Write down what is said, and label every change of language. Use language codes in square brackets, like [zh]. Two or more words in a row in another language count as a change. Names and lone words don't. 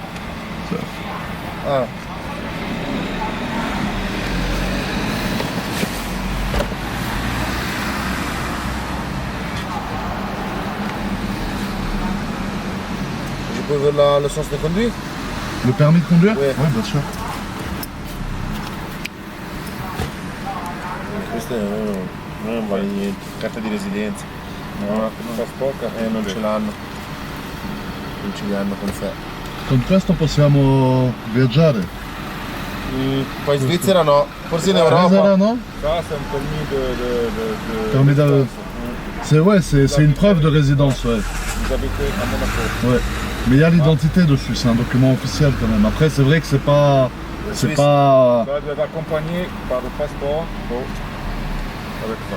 [fr] Ah. Je peux voir la licence de conduire? Le permis de conduire? Ouais. Ouais, bien sûr. [it] Questo non vale niente, carta di residenza. No, il passaporto non ce l'hanno. Non ce li hanno con sé. Con questo possiamo viaggiare. Poi in Svizzera no, forse in Svizzera, Europa. non? [fr] Ça c'est un permis de Permis de... C'est ouais, c'est une preuve de résidence, ouais. Vous habitez à Monaco. Ouais. Mais il y a l'identité dessus, c'est un document officiel quand même. Après, c'est vrai que c'est pas... C'est Suisse. pas... Doit être accompagné par le passeport. Bon. Avec ça.